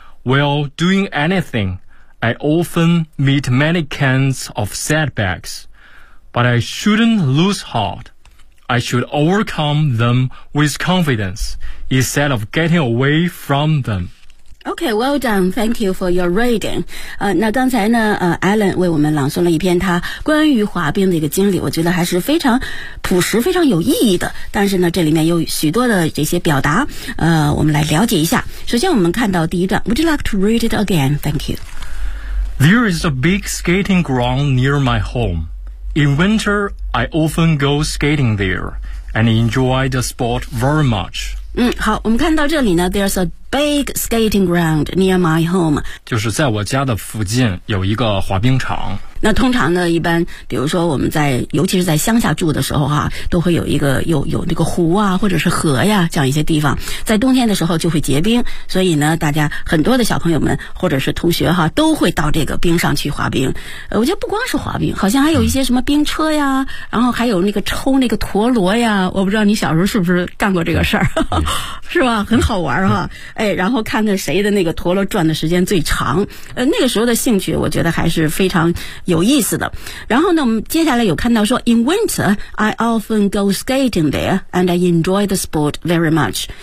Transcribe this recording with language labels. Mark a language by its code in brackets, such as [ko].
[en] While doing anything, I often meet many kinds of setbacks. But I shouldn't lose heart. I should overcome them with confidence instead of getting away from them. Okay, well done. Thank you for your reading. [zh] 那刚才呢Alan 为我们朗诵了一篇他关于滑冰的一个经历，我觉得还是非常朴实非常有意义的。但是呢这里面有许多的这些表达，我们来了解一下。首先我们看到第一段， [en] Would you like to read it again? Thank you. There is a big skating ground near my home. In winter, I often go skating there and enjoy the sport very much. [zh] 好，我们看到这里呢 [en] There's a big skating ground near my home. [zh] 就是在我家的附近有一个滑冰场。那通常呢一般比如说我们在尤其是在乡下住的时候都会有一个有那个湖啊或者是河呀这样一些地方，在冬天的时候就会结冰，所以呢大家很多的小朋友们或者是同学都会到这个冰上去滑冰。我觉得不光是滑冰，好像还有一些什么冰车呀，然后还有那个抽那个陀螺呀，我不知道你小时候是不是干过这个事儿，是吧？很好玩哈，然后看看谁的那个陀螺转的时间最长。那个时候的兴趣我觉得还是非常有意思的。然后呢我们接下来有看到说 [en] In winter, I often go skating there and I enjoy the sport very much.